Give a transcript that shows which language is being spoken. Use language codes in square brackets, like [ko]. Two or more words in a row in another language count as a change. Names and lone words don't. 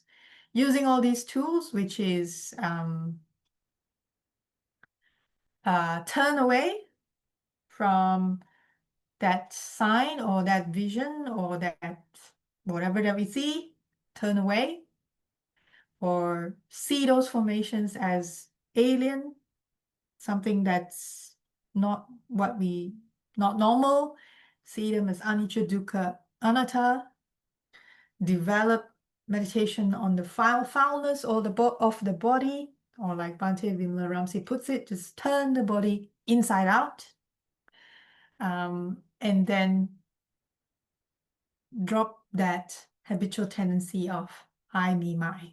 [en] Using all these tools, which is turn away from that sign or that vision or that whatever that we see, turn away, or see those formations as alien, something that's not normal, see them as [pi] anicca, dukkha, anatta, [en] develop meditation on the foulness or of the body, or like Bhante Vimalaramsi puts it, just turn the body inside out, and then drop that habitual tendency of I, me, my.